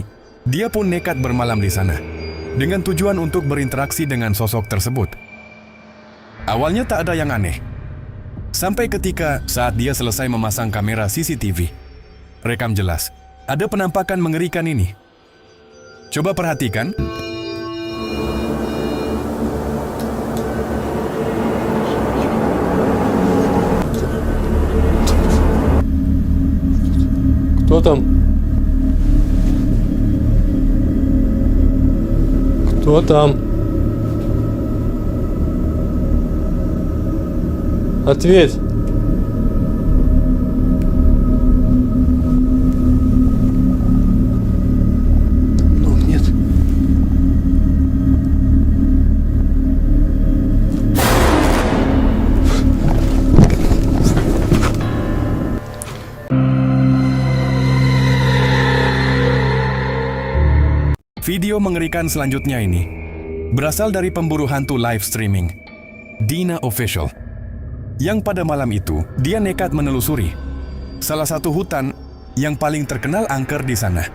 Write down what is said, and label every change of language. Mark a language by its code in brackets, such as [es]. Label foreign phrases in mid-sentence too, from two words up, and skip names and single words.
[id] Dia pun nekat bermalam di sana dengan tujuan untuk berinteraksi dengan sosok tersebut. Awalnya tak ada yang aneh, sampai ketika saat dia selesai memasang kamera CCTV, rekam jelas ada penampakan mengerikan ini. Coba perhatikan. [ru] Кто там? Кто там? Ответь. Ну, нет. [id] Video mengerikan selanjutnya ini berasal dari pemburu hantu live streaming, Dina Official, yang pada malam itu dia nekat menelusuri salah satu hutan yang paling terkenal angker di sana.